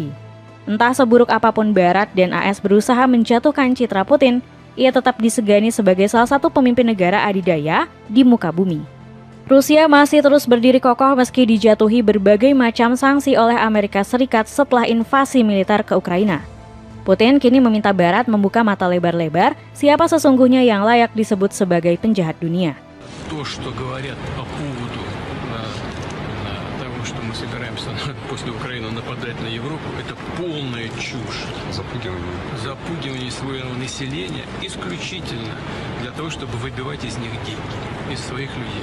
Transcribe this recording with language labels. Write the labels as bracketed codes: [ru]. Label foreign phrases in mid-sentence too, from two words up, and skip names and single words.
[id] Entah seburuk apapun Barat dan AS berusaha menjatuhkan citra Putin, ia tetap disegani sebagai salah satu pemimpin negara adidaya di muka bumi. Rusia masih terus berdiri kokoh meski dijatuhi berbagai macam sanksi oleh Amerika Serikat setelah invasi militer ke Ukraina. Putin kini meminta Barat membuka mata lebar-lebar siapa sesungguhnya yang layak disebut sebagai penjahat dunia. [ru] То, что говорят по поводу того, что мы собираемся после Украины нападать на Европу, это полная чушь. Запугивание своего населения исключительно для того, чтобы выбивать из них деньги, из своих людей.